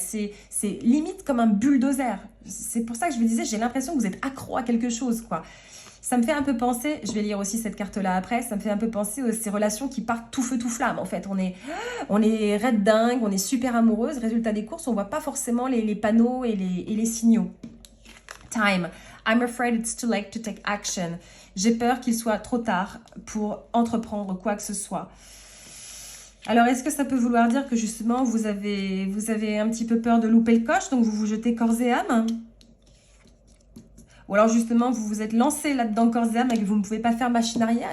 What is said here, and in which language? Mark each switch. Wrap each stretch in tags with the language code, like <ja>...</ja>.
<fr>C'est limite comme un bulldozer. C'est pour ça que je vous disais, j'ai l'impression que vous êtes accro à quelque chose, quoi. Ça me fait un peu penser, je vais lire aussi cette carte-là après, ça me fait un peu penser aux ces relations qui partent tout feu, tout flamme, en fait. On est red dingue, on est super amoureuse. Résultat des courses, on ne voit pas forcément les panneaux et les signaux.</fr> <en>Time. I'm afraid it's too late to take action.</en> <fr>J'ai peur qu'il soit trop tard pour entreprendre quoi que ce soit. Alors, est-ce que ça peut vouloir dire que justement, vous avez un petit peu peur de louper le coche, donc vous vous jetez corps et âme? Ou alors justement, vous vous êtes lancé là-dedans corps et âme et que vous ne pouvez pas faire machine arrière.</fr>